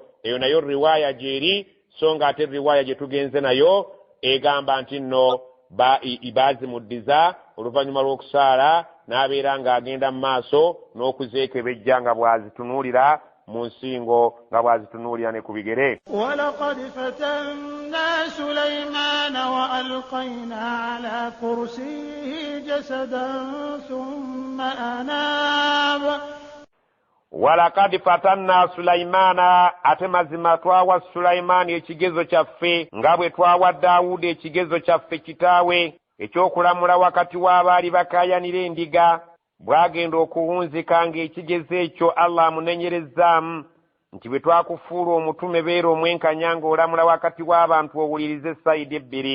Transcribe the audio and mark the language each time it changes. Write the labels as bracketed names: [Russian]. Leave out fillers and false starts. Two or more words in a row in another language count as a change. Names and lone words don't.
[Ganda] Eyo nayo riwaaya gyeri, so nga ate riwaaya gye tugenze nayo egamba nti nno baazimuddiza oluvannyuma lw'okusaala n'abeera ng'agenda mu maaso n'okuzeekebejja nga bw'azitunuulira mu nsingo, nga bw'azitunuulira ne ku bigere. [Arabic] ولقد فتنا سليمان وألقينا على كرسيه جسدا ثم أناب. ولقد فتنا سليمان, [Ganda] ate mazima twawa Sulaimaani ekigezo kyaffe nga bwe twawa Daawudi ekigezo kyaffe kitaawe ekyokulamula wakati w'abaali bakaayanira endiga. Bw'agenda okuwunzika ng'ekigezo ekyo Allah amunenyerezaamu nti bwe twakufuula omutume beera omwenkanya ng'olamula wakati w'abantu owulirize sayidi ebbiri.